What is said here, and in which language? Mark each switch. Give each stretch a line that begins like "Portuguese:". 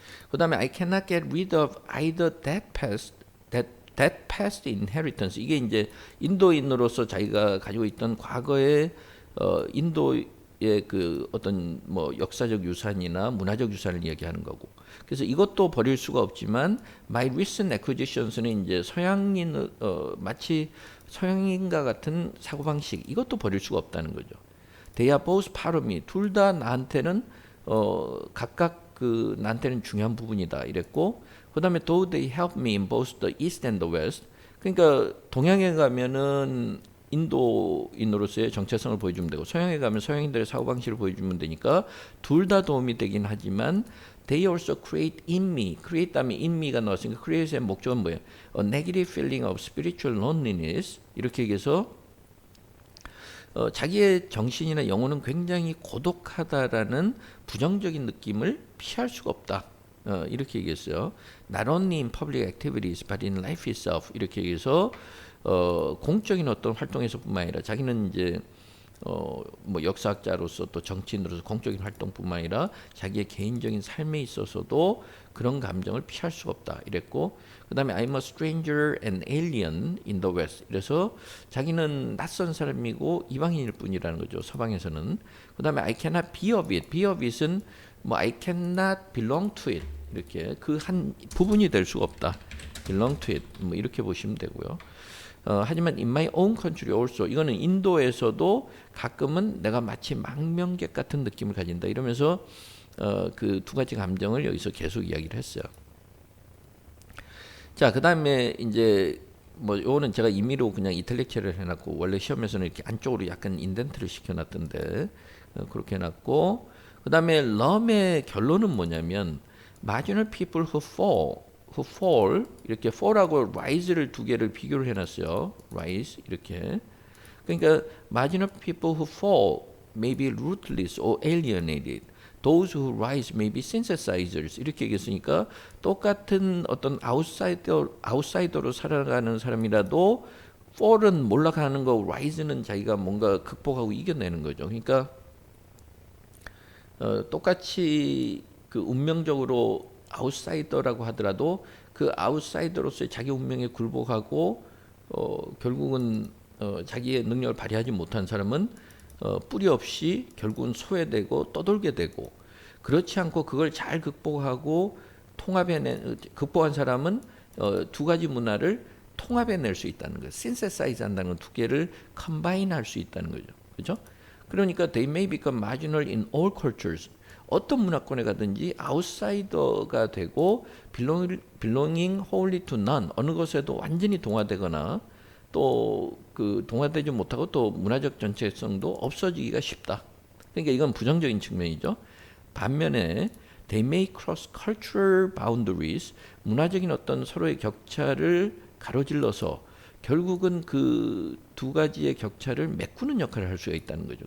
Korean: 그 다음에
English: I cannot get rid of either that past inheritance
Korean: 이게 이제 인도인으로서 자기가 가지고 있던 과거의 인도의 그 어떤 뭐 역사적 유산이나 문화적 유산을 이야기하는 거고. 그래서 이것도 버릴 수가 없지만
English: my recent acquisitions
Korean: 는 이제 서양인 마치 서양인과 같은 사고방식 이것도 버릴 수가 없다는 거죠.
English: They are both part of me.
Korean: 둘 다 나한테는 각각 그 나한테는 중요한 부분이다 이랬고 그다음에
English: though they help me in both the east and the west.
Korean: 그러니까 동양에 가면은 인도인으로서의 정체성을 보여주면 되고 서양에 가면 서양인들의 사고방식을 보여주면 되니까 둘 다 도움이 되긴 하지만
English: they also create in me.
Korean: create 다음에 in me가 나왔으니까 create의 목적은 뭐예요?
English: A negative feeling of spiritual loneliness
Korean: 이렇게 얘기해서 자기의 정신이나 영혼은 굉장히 고독하다라는 부정적인 느낌을 피할 수가 없다. 이렇게 얘기했어요.
English: Not only in public activities, but in life itself.
Korean: 이렇게 얘기해서 공적인 어떤 활동에서뿐만 아니라 자기는 이제 뭐 역사학자로서 또 정치인으로서 공적인 활동뿐만 아니라 자기의 개인적인 삶에 있어서도 그런 감정을 피할 수가 없다. 이랬고 그다음에
English: I'm a stranger and alien in the West.
Korean: 그래서 자기는 낯선 사람이고 이방인일 뿐이라는 거죠. 서방에서는.
English: 그다음에 I cannot be of it. be of it은 뭐 I cannot belong to it.
Korean: 이렇게 그 한 부분이 될 수가 없다.
English: belong to it.
Korean: 뭐 이렇게 보시면 되고요. 하지만
English: in my own country also
Korean: 이거는 인도에서도 가끔은 내가 마치 망명객 같은 느낌을 가진다 이러면서 그 두 가지 감정을 여기서 계속 이야기를 했어요. 자, 그다음에 이제 뭐 요거는 제가 임의로 그냥 이탈릭체를 해놨고 원래 시험에서는 이렇게 안쪽으로 약간 인덴트를 시켜놨던데 그렇게 해놨고 그다음에 럼의 결론은 뭐냐면
English: marginal people who fall
Korean: 이렇게 fall하고 rise를 두 개를 비교를 해놨어요.
English: rise
Korean: 이렇게 그러니까
English: marginal people who fall may be rootless or alienated. Those who rise may be synthesizers
Korean: 이렇게 얘기했으니까 똑같은 어떤 아웃사이더로 살아가는 사람이라도 fall은 몰락하는 거, rise는 자기가 뭔가 극복하고 이겨내는 거죠. 그러니까 똑같이 그 운명적으로 아웃사이더라고 하더라도 그 아웃사이더로서의 자기 운명에 굴복하고 결국은 자기의 능력을 발휘하지 못한 사람은 뿌리 없이 결국은 소외되고 떠돌게 되고 그렇지 않고 그걸 잘 극복하고 극복한 사람은 두 가지 문화를 통합해낼 수 있다는 거예요. 신세사이즈 한다는 건 두 개를 컴바인 할 수 있다는 거죠. 그렇죠?
English: 그러니까 they may become marginal in all cultures.
Korean: 어떤 문화권에 가든지 아웃사이더가 되고
English: belonging wholly to none
Korean: 어느 것에도 완전히 동화되거나 또 그 동화되지 못하고 또 문화적 전체성도 없어지기가 쉽다. 그러니까 이건 부정적인 측면이죠. 반면에
English: they may cross cultural boundaries
Korean: 문화적인 어떤 서로의 격차를 가로질러서 결국은 그 두 가지의 격차를 메꾸는 역할을 할 수가 있다는 거죠.